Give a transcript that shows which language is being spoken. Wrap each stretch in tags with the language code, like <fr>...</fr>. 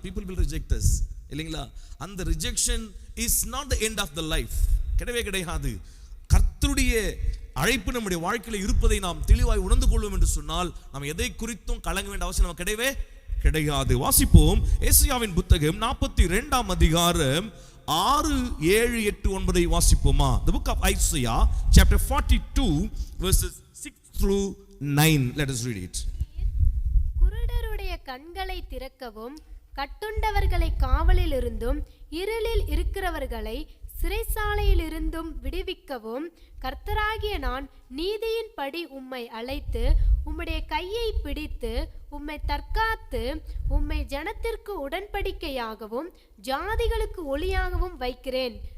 <en>people will reject us</en> <ta>இல்லைங்களா? அந்த</ta> <en>rejection is not the end of the life,</en> <ta>கிடையவே கிடையாது. கர்த்தருடைய அழைப்பு நம்முடைய வாழ்க்கையில் இருப்பதை நாம் தெளிவாய் உணர்ந்து கொள்வோம் என்று சொன்னால் நாம் எதை குறித்தும் கலங்க வேண்டிய அவசியம் நமக்கு கிடையவே கிடையாது. வாசிப்போம் ஏசாயாவின் புத்தகம் 42ஆம் அதிகாரம் 6, 7, 8, 9 வாசிப்போமா?</ta> <en>The book of Isaiah chapter 42 verses 6 through 9. Let us read it.</en> <ta>குருடருடைய கண்களை திறக்கவும், கட்டுண்டவர்களை காவலில் இருந்தும் இருளில் இருக்கிறவர்களை சிறைசாலையில் இருந்தும் விடுவிக்கவும் கர்த்தராகிய நான் நீதியின்படி உம்மை அழைத்து உம்முடைய கையை பிடித்து உம்மை தற்காத்து உம்மை ஜனத்திற்கு உடன்படிக்கையாகவும் ஜாதிகளுக்கு ஒளியாகவும் வைக்கிறேன்.</ta>